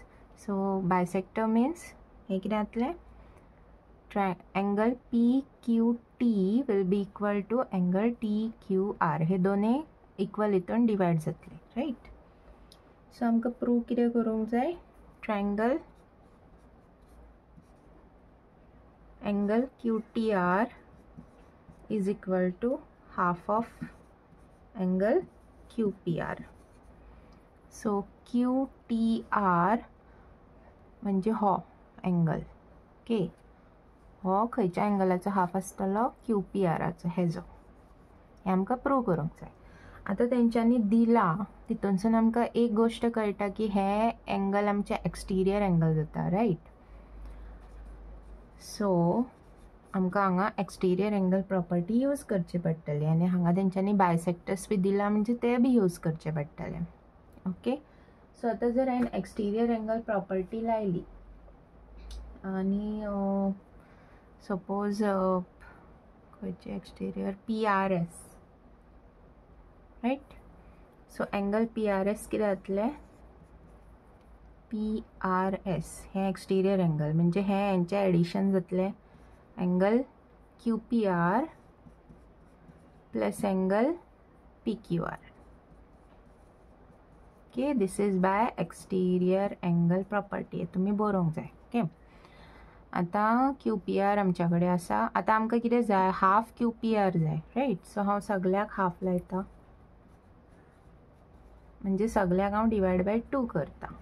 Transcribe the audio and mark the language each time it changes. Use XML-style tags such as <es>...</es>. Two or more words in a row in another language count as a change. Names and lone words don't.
<en>So bisector means angle PQT will be equal to angle TQR.</en> <kok>हे दोन्ही इक्वल इथून डिवाइड जातले, राइट? सो आमकां प्रूव कितें करूंक जाय?</kok> <en>ट्रायंगल angle QTR is equal to half of angle QPR.</en> <kok>So QTR म्हणजे हो एंगल, ओके, हो खंयच्या एंगलाचो हाफ आसतलो? QPRचो. हेजो हे आमकां प्रूव करूंक जाय. आता तेंच्यांनी दिला तितूनसून आमकां एक गोष्ट कळटा की हे एंगल आमचे</kok> <en>exterior angle</en> <kok>जाता, राइट? सो आमकां हांगा</kok> <en>exterior angle property use</en> <kok>करची पडटली आनी हांगा तेंच्यांनी बायसेक्टर्स बी दिला म्हणजे ते बी यूज करचे पडटले. ओके, सो आतां जर हांवें</kok> <en>exterior angle property</en> <kok>लायली आनी सपोज खंयचे एक्सटिरियर PRS, राइट? सो एंगल PRS कितें जातलें? PRS हे</kok> <en>exterior angle</en> <kok>म्हणजे हे हेंचे एडिशन जातलें</kok> <en>angle QPR plus angle PQR. okay, this is by exterior angle property. तुम्ही बरोवंक जाय.</en> <kok>ओके, आता QPR आमच्या कडेन आसा. आता आमकां कितें जाय? हाफ QPR जाय, राइट? सो हांव सगळ्याक हाफ लायता म्हणजे सगळ्याक हांव</kok> <en>divide by 2</en> <kok>करता.</kok>